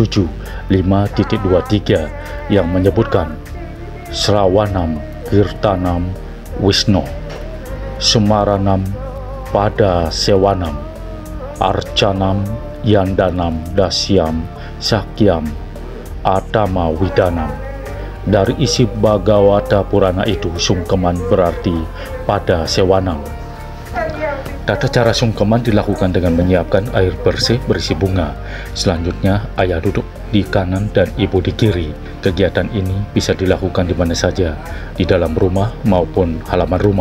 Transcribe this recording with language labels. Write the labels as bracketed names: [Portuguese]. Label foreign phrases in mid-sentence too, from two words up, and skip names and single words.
[Sanskrit] 7.5.23 [Indonesian] yang menyebutkan [Sanskrit] Srawanam Kirtanam Wisnu Semaranam Pada Sewanam Arcanam Yandanam Dasyam Sakyam Atama Widanam. [Indonesian] Dari isi Bhagavata Purana itu, sungkeman berarti pada sewanam. Tata cara sungkeman dilakukan dengan menyiapkan air bersih berisi bunga. Selanjutnya, ayah duduk di kanan dan ibu di kiri. Kegiatan ini bisa dilakukan di mana saja, di dalam rumah maupun halaman rumah.